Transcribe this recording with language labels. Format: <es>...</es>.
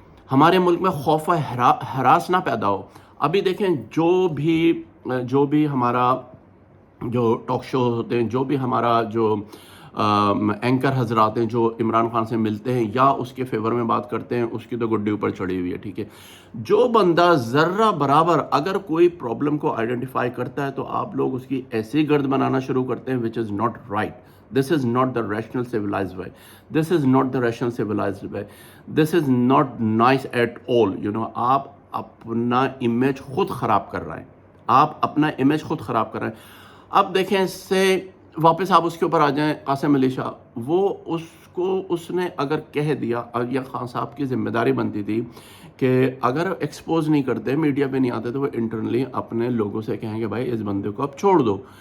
<ur>ہمارے ملک میں خوف و ہراس نہ پیدا ہو. ابھی دیکھیں جو بھی ہمارا جو ٹاک شو ہوتے ہیں، جو بھی ہمارا جو اینکر حضرات ہیں جو عمران خان سے ملتے ہیں یا اس کے فیور میں بات کرتے ہیں، اس کی تو گڈی اوپر چڑھی ہوئی ہے. ٹھیک ہے، جو بندہ ذرہ برابر اگر کوئی پرابلم کو آئیڈینٹیفائی کرتا ہے تو آپ لوگ اس کی ایسی گرد بنانا شروع کرتے ہیں</ur> <en>which is not right. This is not the rational civilized way. This is not the rational civilized way. This is not nice at all.</en> <ur>آپ اپنا امیج خود خراب کر رہے ہیں. آپ اپنا امیج خود خراب کر رہے ہیں. اب دیکھیں، اس سے واپس آپ اس کے اوپر آ جائیں. قاسم علی شاہ، وہ اس نے اگر کہہ دیا، یا خان صاحب کی ذمہ داری بنتی تھی کہ اگر ایکسپوز نہیں کرتے، میڈیا پہ نہیں آتے، تو وہ انٹرنلی اپنے لوگوں سے کہیں کہ بھائی اس بندے کو اب چھوڑ دو.</ur>